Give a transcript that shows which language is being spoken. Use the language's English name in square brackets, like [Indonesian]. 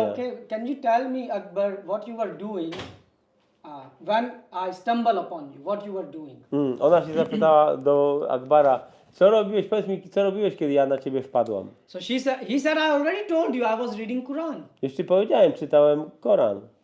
[English] said, okay, can you tell me, Akbar, what you were doing when I stumble upon you, what you were doing? [Polish] Ona się zapytała do Akbara, co robiłeś, powiedz mi, co robiłeś, kiedy ja na ciebie wpadłam? [English] So he said, I already told you I was reading Quran. [Polish] Już ci powiedziałem, czytałem Koran.